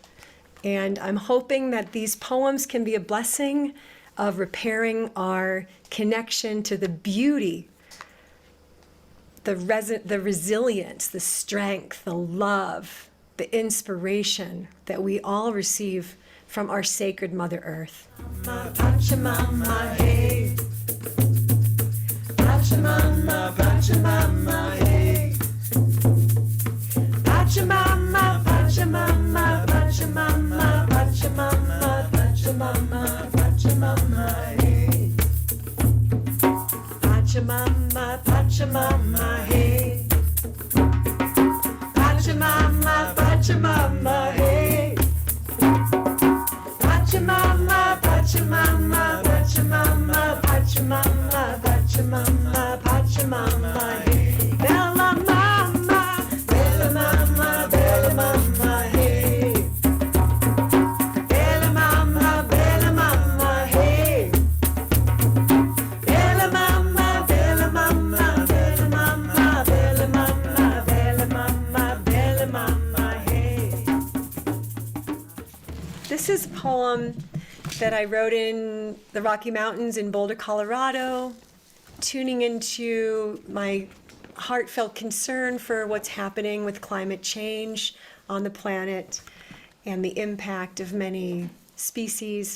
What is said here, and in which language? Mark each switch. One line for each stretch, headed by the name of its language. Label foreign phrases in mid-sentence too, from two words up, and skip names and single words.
English: And I'm hoping that these poems can be a blessing of repairing our connection to the beauty, the resilience, the strength, the love, the inspiration that we all receive from our sacred Mother Earth. Pachamama, hey. Pachamama, Pachamama, hey. Pachamama, Pachamama, Pachamama, Pachamama, Pachamama, Pachamama, hey. Pachamama, Pachamama, hey. Pachamama, Pachamama, hey. Pachamama, Pachamama, Pachamama, Pachamama, Pachamama, Pachamama, hey.
Italian: Bella mama, bella mama, bella mama, hey. Bella mama, bella mama, hey. Bella mama, bella mama, bella mama, bella mama, bella mama, bella mama,
English: hey. This is a poem that I wrote in the Rocky Mountains in Boulder, Colorado, tuning into my heartfelt concern for what's happening with climate change on the planet and the impact of many species.